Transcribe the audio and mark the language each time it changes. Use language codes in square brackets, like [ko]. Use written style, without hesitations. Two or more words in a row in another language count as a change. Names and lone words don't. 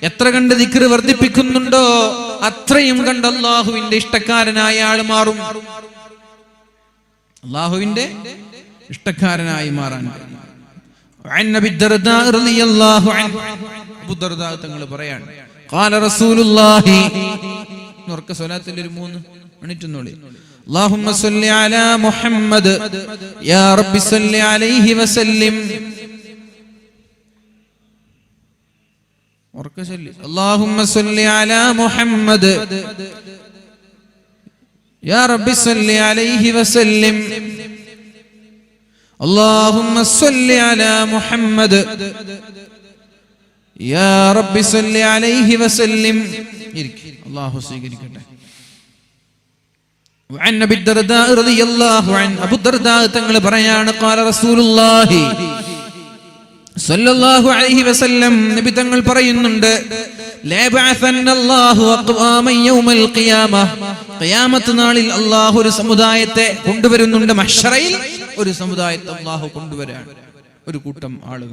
[ml] എത്ര കണ്ട് ദിക്ർ വർദ്ധിപ്പിക്കുന്നുണ്ടോ അത്രയും കണ്ട് അല്ലാഹുവിന്റെ ഇഷ്ടക്കാരനായ ആൾ മാറും. അല്ലാഹുവിന്റെ ഇഷ്ടക്കാരനായി മാറാൻ. അബൂ ദർദാ തങ്ങൾ പറയാണ്, [ar] قال رسول الله, [ml] ഉറക്ക സ്വലാത്തിൽ ഒരു 3 മിനിറ്റ് ഒന്നുകൂടി. [ar] اللهم صل على محمد يا رب صل عليه وسلم. اللهم صل على محمد يا رب صل عليه وسلم. اللهم صل على محمد يا رب صل عليه وسلم. [ml] الله സ്വീകരിക്കട്ടെ. [ar] وعن ابي الدرداء رضي الله عنه, [ml] അബൂ ദർദാ തങ്ങൾ പറയാണ്, [ar] قال رسول الله صلى الله عليه وسلم, [ml] നബി തങ്ങൾ പറയുന്നുണ്ട്, [ar] ليبعثن الله أقواما يوم القيامة, [ml] ഖിയാമത്ത് നാളിൽ അല്ലാഹു ഒരു സമുദായത്തെ കൊണ്ടുവരുന്നുണ്ട്. മഹ്ശറയിൽ ഒരു സമുദായത്തെ അല്ലാഹു കൊണ്ടുവരാൻ, ഒരു കൂട്ടം ആളുകൾ.